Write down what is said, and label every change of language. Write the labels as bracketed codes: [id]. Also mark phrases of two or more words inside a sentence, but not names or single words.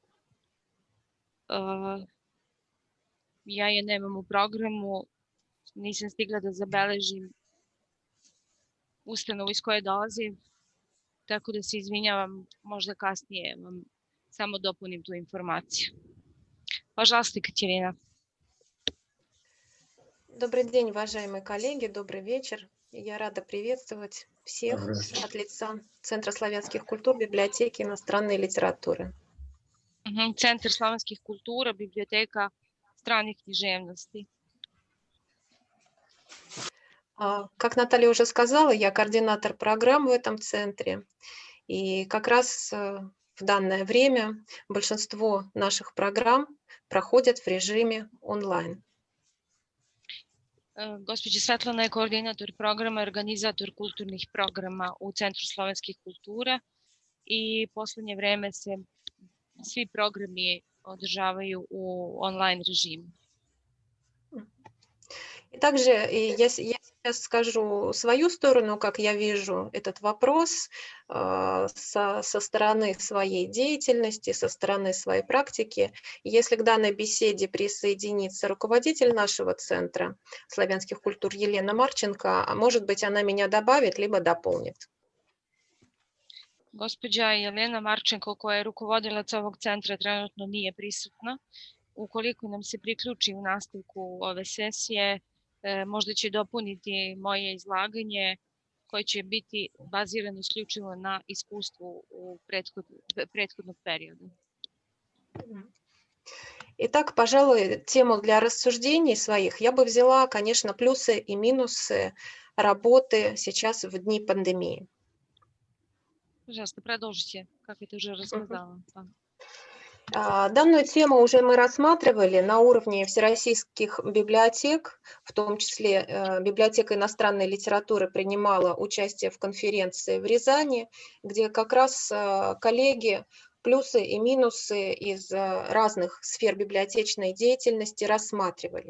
[sr] Ja je nemam u programu, nisam stigla da zabeležim ustanovu iz koje dolazi, tako da se izvinjavam, možda kasnije vam samo dopunim tu informaciju. [ru] Пожалуйста, Екатерина. Добрый день, уважаемые коллеги, добрый вечер. Я рада приветствовать всех от лица Центра славянских культур библиотеки иностранной литературы. Центр славянских культур, библиотека [sr] stranih književnosti. [ru] Как Наталья уже сказала, я координатор программ в этом центре. И как раз в данное время большинство наших программ проходят в режиме онлайн. [sr] Gospođa Svetlana je koordinator programa i organizator kulturnih programa u Centru slovenskih kultura i poslednje vreme se svi programi održavaju u [ru] онлайн режиме. И также я сейчас скажу свою сторону, как я вижу этот вопрос со стороны своей деятельности, со стороны своей практики. Если к данной беседе присоединится руководитель нашего Центра славянских культур Елена Марченко, может быть, она меня добавит, либо дополнит. Gospođa Jelena Marčenko, koja je rukovodilac ovog centra, trenutno nije prisutna. Ukoliko nam se priključi u nastavku ove sesije, možda će dopuniti moje izlaganje koje će biti bazirano isključivo na iskustvu u prethodnog perioda. Итак, пожалуй, тему для рассуждений своих я бы взяла, конечно, плюсы и минусы работы сейчас в дни пандемии. Пожалуйста, продолжите, как это уже рассказала. Данную тему уже мы рассматривали на уровне всероссийских библиотек, в том числе библиотека иностранной литературы принимала участие в конференции в Рязани, где как раз коллеги плюсы и минусы из разных сфер библиотечной деятельности рассматривали.